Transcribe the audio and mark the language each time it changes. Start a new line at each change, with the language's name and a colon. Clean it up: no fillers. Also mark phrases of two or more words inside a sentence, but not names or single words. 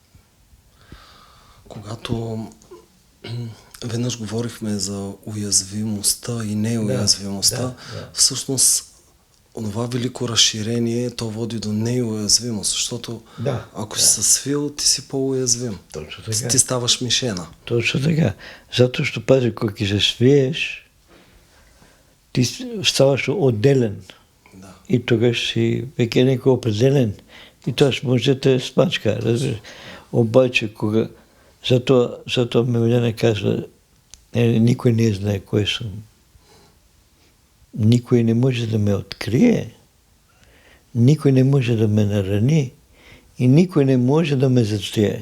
Bulgarian: Когато веднъж говорихме за уязвимостта и неуязвимостта, всъщност онова велико разширение, то води до неуязвимост, защото ако си се свил, ти си по-уязвим. Точно така. Ти ставаш мишена. Точно така.
Serbian: Zato što pazi,
Bulgarian: когато се свиеш, ти ставаш отделен. Да.
Macedonian: И тогаш си веќе некој определен. И тоа може да те смачка, разбираш.
Bulgarian: Обаче, кога Зато Милена казва, никой не знае кой съм. Никой не може да ме открие, никой не може да ме нарани и никой не може да ме затрие.